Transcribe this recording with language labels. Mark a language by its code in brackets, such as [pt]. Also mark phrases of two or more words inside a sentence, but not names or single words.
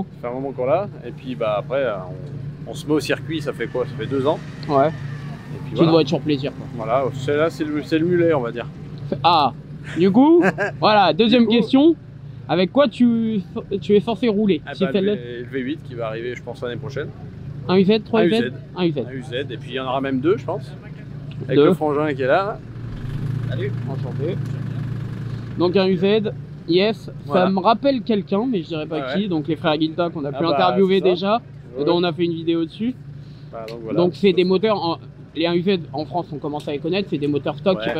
[fr] Ça fait un moment qu'on l'a. Et puis bah après, on se met au circuit, ça fait quoi? Ça fait 2 ans. Ouais. Et puis Tu voilà. dois être sur plaisir quoi. Voilà, là c'est le mulet, on va dire. Ah, du coup, voilà, deuxième question. Avec quoi tu es censé rouler Ah si bah, celle-là le V8 qui va arriver, je pense, l'année prochaine. Un UZ, 3 Un UZ UZ. Un UZ. Un UZ, et puis il y en aura même 2, je pense. Avec Deux. le frangin qui est là. Salut, enchanté. Donc un UZ, yes, Voilà. ça me rappelle quelqu'un, mais je dirais pas Ouais, qui. ouais. Donc les frères Guilta qu'on a pu bah, interviewer c'est ça. déjà, Ouais. dont on a fait une vidéo dessus. Bah, donc voilà. Donc c'est des moteurs, les 1 UZ en France on commence à les connaître, c'est des moteurs stock qui